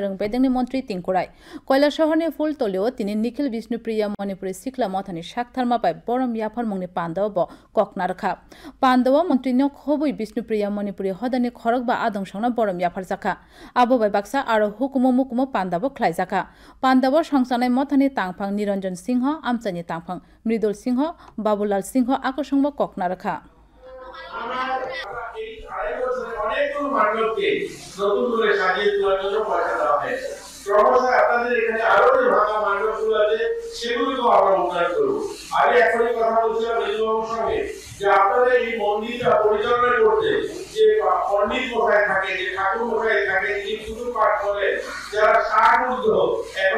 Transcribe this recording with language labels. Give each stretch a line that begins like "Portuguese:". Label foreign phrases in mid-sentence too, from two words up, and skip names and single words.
Kok Borok: rung bedengni mantri tingkurai koila shahorni full tolio tini Nikhil Bishnupriya Manipuri sikla mothani shaktharma bai borom yafar mungni pandaw bo koknarkha pandaw mantri nok hobui Bishnupriya Manipuri hodani khorok ba adong songna borom yafar jaka abo bai baksa aro hukumo mukumo pandaw khlai jaka pandaw songsanai mothani tangphang Niranjan Singh amchani tangphang Mridul Singh Babulal Singh akosongbo koknarkha
Bangla: অনেকগুলো মানবকে নতুন করে সাজিয়ে তোলার জন্য পয়সা দেওয়া হয় ক্রমশ আপনাদের এখানে আরো যে ভাঙা মানবগুলো আছে সেগুলোকেও আমরা উন্নয়ন করবো আমি এখনই কথা বলছিলাম নীলবাবুর সঙ্গে যে আপনাদের এই মন্দিরটা পরিচালনা করতে যে পণ্ডিত মশাই থাকে যে ঠাকুর মশাই থাকে যিনি পুজো পাঠ করেন যারা সাহায্য এখন